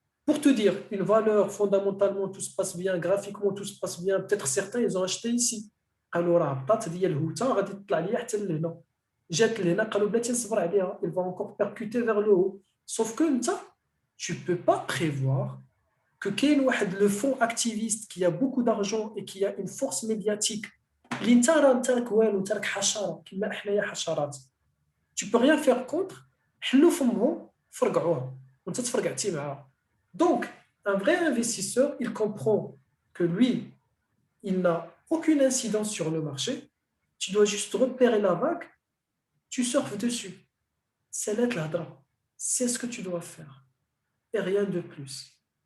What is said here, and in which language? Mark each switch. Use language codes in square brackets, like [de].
[fr] Pour te dire, une valeur fondamentalement tout se passe bien, graphiquement tout se passe bien, peut-être certains ils ont acheté ici. [ar] قالوا راه هبطات ديال الهوته غادي تطلع ليا حتى لهنا جات لهنا قالوا بلاتي نصبر عليها [fr] il va encore percuter vers le haut. Sauf que [ar] انت [fr] tu peux pas prévoir que [ar] كاين واحد [fr] le fonds activiste qui a beaucoup d'argent et qui a une force médiatique [ar] اللي انت راه انت راك والو انت راك حشره كما حنايا حشرات [fr] tu peux rien faire contre [ar] حلوا فمهم فرقعوها وانت تفرقعتي معاها [fr] donc un vrai investisseur il comprend que lui il n'a aucune incidence sur le marché tu dois juste repérer la vague tu surfes dessus c'est là l'hadra c'est ce que tu dois faire et rien de plus